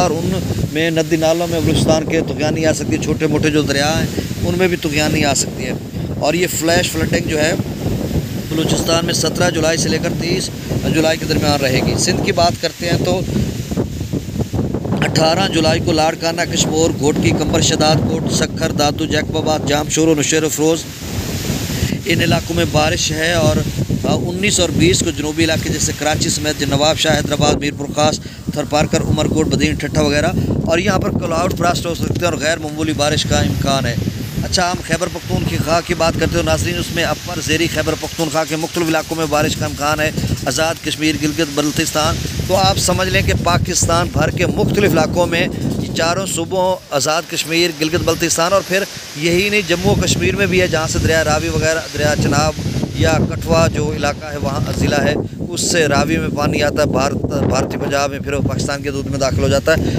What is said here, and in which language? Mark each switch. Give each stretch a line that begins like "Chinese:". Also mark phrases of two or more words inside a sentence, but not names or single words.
Urdu: اور ان میں ندی نالوں میں بلوچستان کے طغیانی آ سکتی ہے. چھوٹے موٹے جو دریا ہیں ان میں بھی طغیانی آ سکتی ہے۔ اور یہ
English: flash flooding
Urdu: جو ہے بلوچستان میں 17 جولائی سے لے کر 30 جولائی کے درمیان رہے گی. سندھ کی بات کرتے ہیں تو 18 جولائی کو لاڑکانہ، کشمور، گھوٹکی، قمبر، شہداد کوٹ، سکھر، دادو، جیکب آباد، جام، شورو، نوشہرو, فیروز، ان علاقوں میں بارش ہے. اور 19 اور 20 کو جنوبی علاقے جیسے کراچی سمیت نواب شاہ، حیدرآباد، میرپور خاص، تھرپارکر، عمرکوٹ، بدین, ٹھٹھہ وغیرہ، اور یہاں پر
English: cloud burst
Urdu: ہو سکتے ہیں اور غیر معمولی بارش کا امکان ہے. اچھا، ہم خیبر پختونخوا کی بات کرتے ہو ناظرین، اس میں اپر زیری خیبر پختونخوا کے مختلف علاقوں میں بارش کا امکان ہے. آزاد کشمیر، گلگت بلتستان، تو آپ سمجھ لیں کہ پاکستان بھر کے مختلف علاقوں میں چاروں صوبوں، آزاد کشمیر، گلگت بلتستان، اور پھر یہی نہیں، جموں کشمیر میں بھی ہے، جہاں سے دریا راوی وغیرہ، دریا چناب یا کٹھوعہ جو علاقہ ہے، وہاں ضلع ہے، اس سے راوی میں پانی آتا ہے، بھارتی پنجاب میں، پھر پاکستان کے دودھ میں داخل ہو جاتا ہے.